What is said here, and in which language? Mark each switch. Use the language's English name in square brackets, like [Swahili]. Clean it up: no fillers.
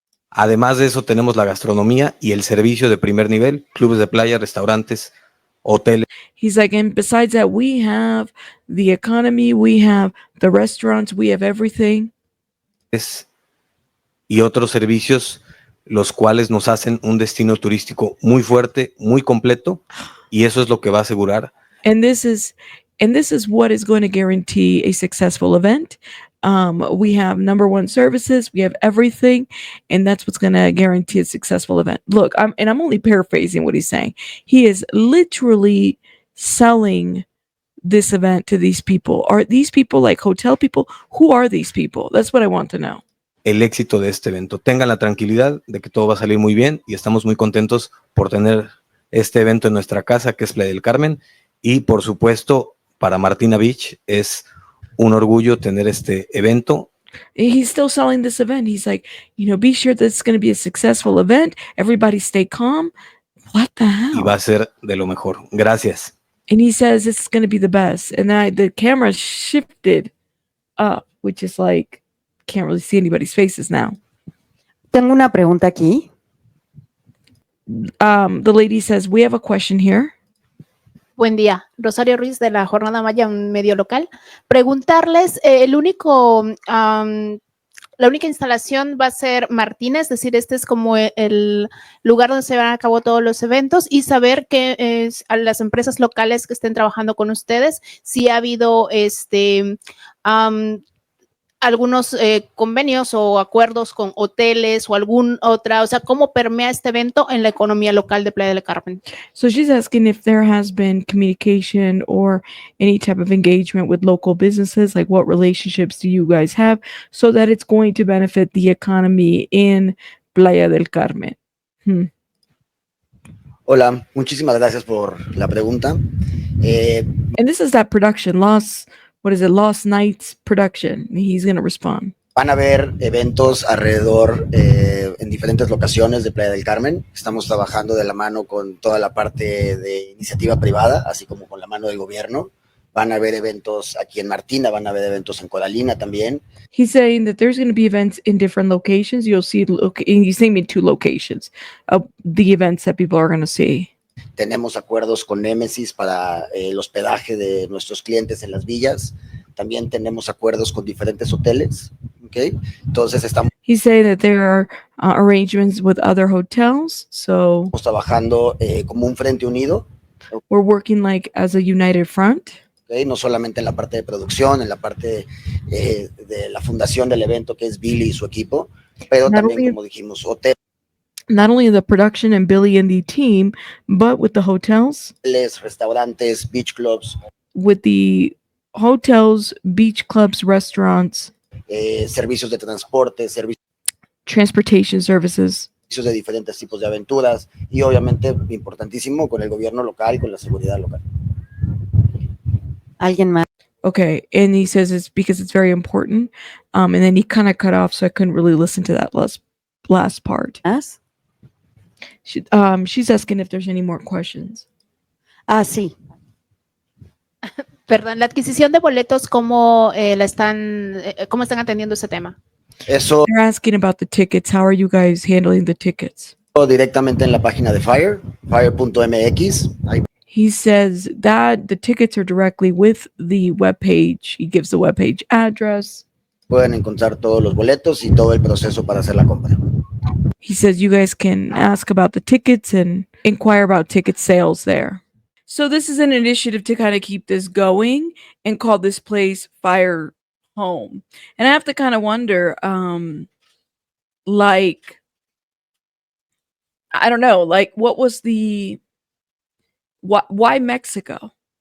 [Spanish] Además de eso, tenemos la gastronomía y el servicio de primer nivel, clubes de playa, restaurantes, hoteles. [English] He's like, and besides that, we have the economy, we have the restaurants, we have everything. [Spanish] Y otros servicios, los cuales nos hacen un destino turístico muy fuerte, muy completo, y eso es lo que va a asegurar. [English] And this is what is going to guarantee a successful event. We have number one services, we have everything, and that's what's going to guarantee a successful event. Look, I'm only paraphrasing what he's saying. He is literally selling this event to these people. Are these people like hotel people? Who are these people? That's what I want to know. [Spanish] El éxito de este evento. Tengan la tranquilidad de que todo va a salir muy bien y estamos muy contentos por tener este evento en nuestra casa, que es Playa del Carmen, y por supuesto para Martina Beach es un orgullo tener este evento. [English] He's still selling this event. He's like, be sure that it's going to be a successful event. Everybody stay calm. What the hell? [Spanish] Y va a ser de lo mejor. Gracias. [English] And he says it's going to be the best. And the camera shifted up, which is like, can't really see anybody's faces now. [Spanish] Tengo una pregunta aquí. [English] The lady says, we have a question here. [Spanish] Buen día, Rosario Ruiz de la Jornada Maya, un medio local. Preguntarles, la única instalación va a ser Martina, es decir, este es como el lugar donde se van a cabo todos los eventos, y saber que a las empresas locales que estén trabajando con ustedes, si ha habido algunos convenios o acuerdos con hoteles o algún otra, o sea, cómo permea este evento en la economía local de Playa del Carmen. [English] So she's asking if there has been communication or any type of engagement with local businesses, like what relationships do you guys have so that it's going to benefit the economy in Playa del Carmen? [Spanish] Hola, muchísimas gracias por la pregunta. [English] And this is that production, Lost Nights production. He's going to respond. [Spanish] Van a haber eventos alrededor en diferentes locaciones de Playa del Carmen. Estamos trabajando de la mano con toda la parte de iniciativa privada, así como con la mano del gobierno. Van a haber eventos aquí en Martina, van a haber eventos en Coralina también. [English] He's saying that there's going to be events in different locations. You'll see, he's naming 2 locations of the events that people are going to see. [Spanish] Tenemos acuerdos con Nemesis para el hospedaje de nuestros clientes en las villas. También tenemos acuerdos con diferentes hoteles. Okay. Entonces estamos [English] He's saying that there are arrangements with other hotels. So [Spanish] trabajando como un frente unido. [English] We're working like as a united front. Okay. [Spanish] No solamente en la parte de producción, en la parte de la fundación del evento, que es Billy y su equipo, pero también, como dijimos, hoteles. [English] Not only the production and Billy and the team, but with the hotels, [Spanish] restaurantes, beach clubs, [English] with the hotels, beach clubs, restaurants, [Spanish] servicios de transporte, [English] transportation services, [Spanish] servicios de diferentes tipos de aventuras y obviamente importantísimo con el gobierno local y con la seguridad local. ¿Alguien más? [English] Okay, and he says it's because it's very important, and then he kind of cut off, so I couldn't really listen to that last part. [Spanish] ¿Más? [English] She's asking if there's any more questions. [Spanish] Sí. Perdón, la adquisición de boletos, ¿cómo están atendiendo ese tema? Eso [English] They're asking about the tickets. How are you guys handling the tickets? [Spanish] directamente en la página de Fyre, fire.mx. [English] He says that the tickets are directly with the webpage. He gives the webpage address. [Spanish] Pueden encontrar todos los boletos y todo el proceso para hacer la compra. [English] He says you guys can ask about the tickets and inquire about ticket sales there. So this is an initiative to kind of keep this going and call this place Fyre Home. And I have to kind of wonder, like, I don't know, like what was why Mexico?